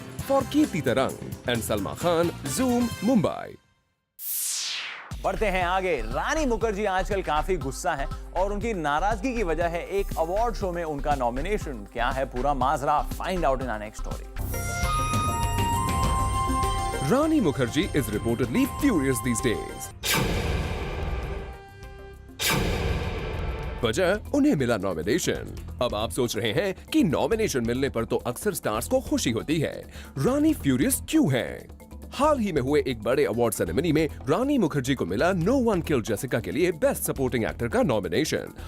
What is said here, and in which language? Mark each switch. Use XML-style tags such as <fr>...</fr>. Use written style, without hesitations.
<hi>For कीर्ति तरंग and Salma Khan, zoom, Mumbai. बढ़ते हैं आगे। रानी मुखर्जी आजकल काफी गुस्सा हैं और उनकी नाराजगी की वजह है एक अवार्ड शो में उनका नॉमिनेशन। क्या है पूरा माजरा,</hi> <en>Find out in our next story. Rani Mukherjee is reportedly furious these days.</en> <hi>वजह उन्हें मिला नॉमिनेशन। अब आप सोच रहे हैं कि नॉमिनेशन मिलने पर तो अक्सर स्टार्स को खुशी होती है, रानी फ्यूरियस क्यों हैं? हाल ही में हुए एक बड़े अवार्ड सेरेमनी में रानी मुखर्जी को मिला नो वन किल्ड जेसिका के लिए बेस्ट सपोर्टिंग एक्टर का नॉमिनेशन।</hi>